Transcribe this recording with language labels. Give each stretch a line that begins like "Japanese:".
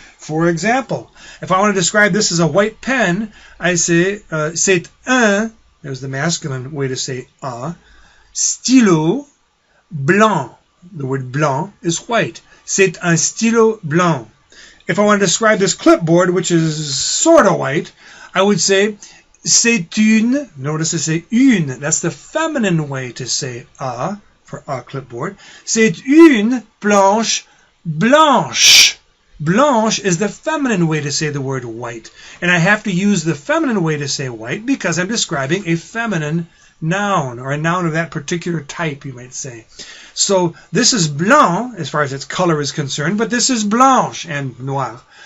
English: For example, if I want to describe this as a white pen, I say,
French: c'est un,
English: there's the masculine way to say a,
French: stylo blanc.
English: The word blanc is white.
French: C'est un stylo blanc.
English: If I want to describe this clipboard, which is sort of white, I would say,
French: c'est une,
English: notice I say
French: une,
English: that's the feminine way to say a for a clipboard.
French: C'est une planche blanche.
English: Blanche is the feminine way to say the word white. And I have to use the feminine way to say white because I'm describing a feminine noun, or a noun of that particular type, you might say. So this is blanc as far as its color is concerned, but this is blanche and noir.